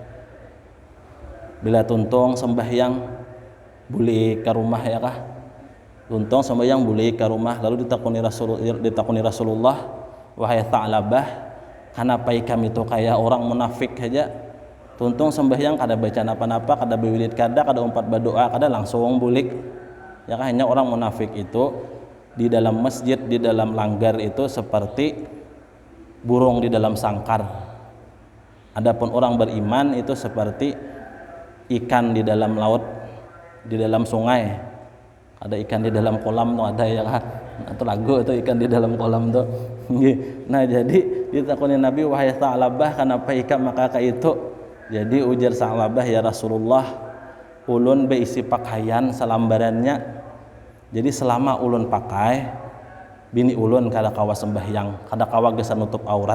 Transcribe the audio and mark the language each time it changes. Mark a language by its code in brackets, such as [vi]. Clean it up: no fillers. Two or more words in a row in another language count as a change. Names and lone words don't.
[bjn] Bila tuntung sembahyang buli ke rumah, ya kah? Tuntung sembahyang buli ke rumah, lalu ditakuni Rasulullah, wahai Tha'labah, kenapa ikam itu kayak orang munafik saja? Tuntung sembahyang kada baca napa-napa, kada berwirid kada umpat berdoa, kada langsung bulik. [id] Ya kah, hanya orang munafik itu di dalam masjid, di dalam langgar itu seperti burung di dalam sangkar. Adapun orang beriman itu seperti ikan di dalam laut, di dalam sungai. Ada ikan di dalam kolam tuh, ada ya kah? Atau lagu itu ikan di dalam kolam tuh. Nah jadi ditakuni Nabi, wahai Tha'labah, kenapa ikam maka itu? [bjn] Jadi ujar Tha'labah, [ar] ya Rasulullah, [bjn] ulun beisi pakaian selambarannya. Jadi selama ulun pakai, bini ulun kada kawa sembahyang, kada kawa gesan nutup aurat.